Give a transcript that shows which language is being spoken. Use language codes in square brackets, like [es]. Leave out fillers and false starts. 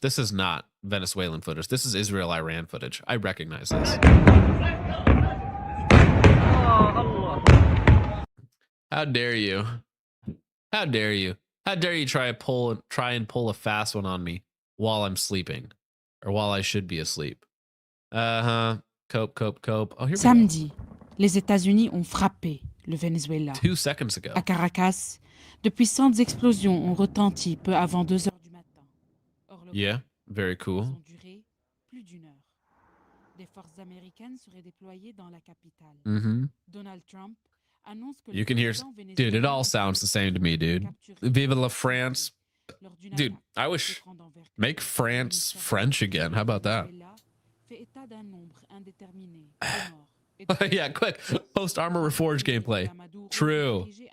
[en] This is not Venezuelan footage. This is Israel Iran footage. I recognize this. How dare you? How dare you? How dare you try and pull a fast one on me while I'm sleeping or while I should be asleep? Cope. Oh, here we [fr] Samedi, les États-Unis ont frappé le Venezuela. [en] 2 seconds ago. [fr] À Caracas, de puissantes explosions ont retenti peu avant 2 heures du matin. [en] Yeah, very cool. [fr] Ont duré plus d'1 heure. Des forces américaines seraient déployées dans la capitale. Donald Trump annonce que [en] you can hear, dude, it all sounds the same to me, dude. [fr] Vive la France. [en] Dude, I wish, make France French again. How about that? Yeah, quick. Post Armor Reforged gameplay. True.